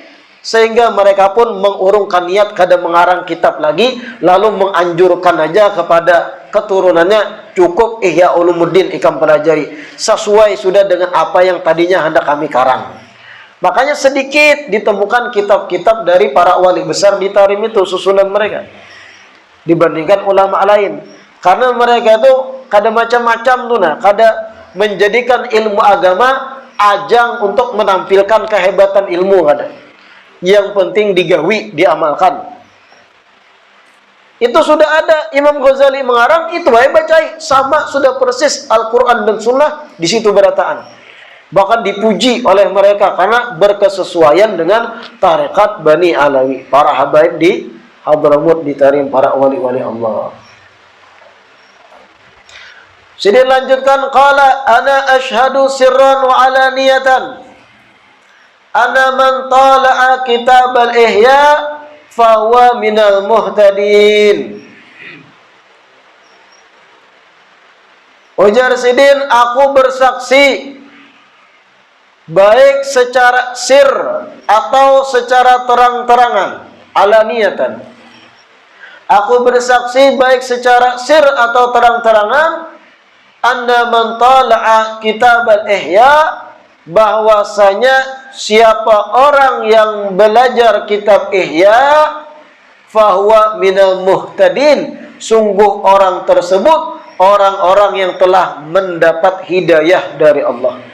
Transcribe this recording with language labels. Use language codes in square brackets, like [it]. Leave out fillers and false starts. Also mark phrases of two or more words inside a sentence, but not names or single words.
[id] Sehingga mereka pun mengurungkan niat kada mengarang kitab lagi, lalu menganjurkan aja kepada keturunannya, cukup Ihya Ulumuddin ikam pelajari, sesuai sudah dengan apa yang tadinya hendak kami karang. Makanya sedikit ditemukan kitab-kitab dari para wali besar di Tarim itu, susunan mereka, dibandingkan ulama lain. Karena mereka itu kada macam-macam tuh, nah, kada menjadikan ilmu agama ajang untuk menampilkan kehebatan ilmu, kada. Yang penting digawi, diamalkan. Itu sudah ada Imam Ghazali mengarang, itu aja bacai, sama sudah persis Al-Quran dan Sunnah di situ berataan. Bahkan dipuji oleh mereka karena berkesesuaian dengan tarekat Bani Alawi, para habaib di Hadramut, di Tarim, para wali-wali Allah. Sini lanjutkan, [ar] قال أنا أشهد سرا وعلانية أن من طالع كتاب الإحياء فهو من المهتدين. [id] Ujar Sidin, aku bersaksi baik secara sir atau secara terang-terangan, alaniyatan. Aku bersaksi baik secara sir atau terang-terangan, [ar] أن من طالع كتاب الإحياء, [id] bahwasanya siapa orang yang belajar kitab Ihya, [ar] فهو من المهتدين, [id] sungguh orang tersebut orang-orang yang telah mendapat hidayah dari Allah.